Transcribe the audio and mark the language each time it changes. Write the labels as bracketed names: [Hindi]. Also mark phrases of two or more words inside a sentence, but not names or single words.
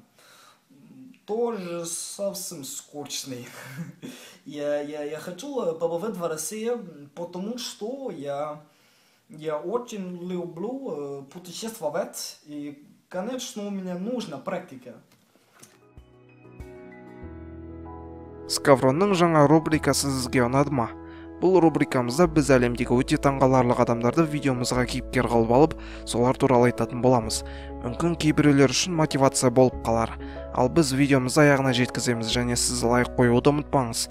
[Russian] Тоже совсем скучный. Я хочу побывать в России, потому что я очень люблю путешествовать, и, конечно, мне нужна практика. [Kazakh] Скавронның жаңа рубрикасы сізге ұнады ма? Бұл рубрикамызда біз әлемдегі өте таңғаларлық адамдарды видеомызға кейіпкер қылып алып, солар туралы айтатын боламыз. Мүмкін кейбіреулер үшін мотивация болып қалар. Ал біз видеомызды аяғына жеткіземіз және сіз лайк қоюды ұмытпаңыз.